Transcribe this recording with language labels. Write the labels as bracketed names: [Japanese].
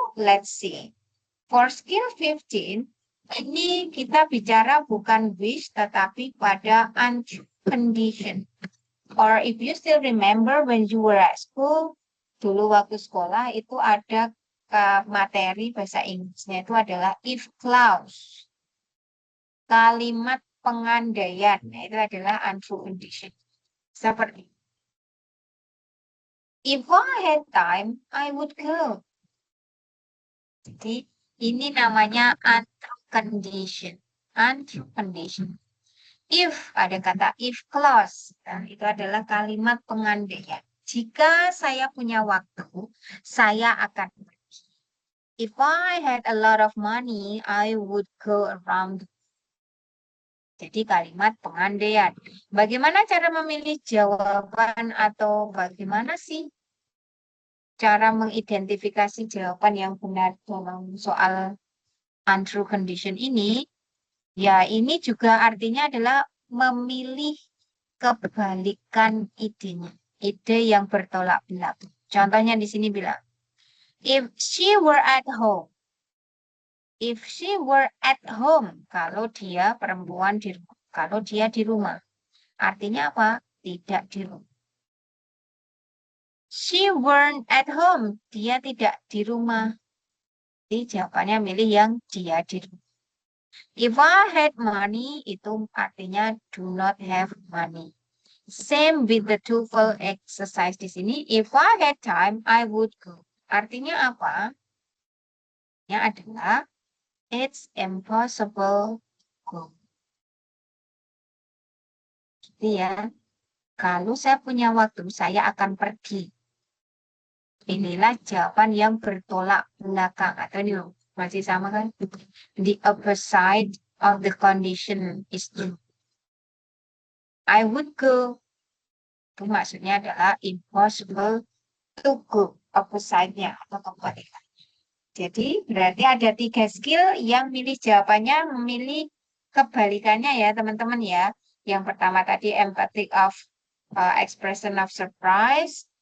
[English] Let's see. For skill 15, [Indonesian] ini kita bicara bukan wish tetapi pada unconditioned. [English] Or if you still remember when you were at school, [Indonesian] dulu waktu sekolah itu ada materi bahasa Inggrisnya itu adalah [English] if clause. [Indonesian] Kalimat pengandaian. Nah, itu adalah untrue condition. Seperti [English] if I had time, I would go. [Indonesian] Jadi ini namanya untrue condition. [English] Untrue condition. If, [Indonesian] ada kata [English] if clause. [Indonesian] Nah, itu adalah kalimat pengandaian. Jika saya punya waktu, saya akan pergi. [English] If I had a lot of money, I would go around. [Indonesian] Jadi kalimat pengandaian. Bagaimana cara memilih jawaban atau bagaimana sih cara mengidentifikasi jawaban yang benar dalam soal untrue condition ini? Ya, ini juga artinya adalah memilih kebalikan idenya. Ide yang bertolak belakang. Contohnya di sini bilang, [English] if she were at home. If she were at home. [Indonesian] Kalau dia perempuan di rumah. Kalau dia di rumah. Artinya apa? Tidak di rumah. [English] She weren't at home. [Indonesian] Dia tidak di rumah. Jadi jawabannya milih yang dia di rumah. [English] If I had money, itu artinya do not have money. Same with the TOEFL exercise [Indonesian] di sini. [English] If I had time, I would go. [Indonesian] Artinya apa? Artinya adalah [English] it's impossible to go. [Indonesian] Gitu ya. Kalau saya punya waktu, saya akan pergi. Inilah jawaban yang bertolak belakang. Atau ini masih sama kan? [English] The opposite of the condition is true. I would go. [Indonesian] Itu maksudnya adalah [English] impossible to go. [Indonesian] Opposite-nya atau kebalikan. Jadi berarti ada 3 skill yang milih jawabannya memilih kebalikannya ya teman-teman ya. Yang pertama tadi [English] empathic of expression of surprise.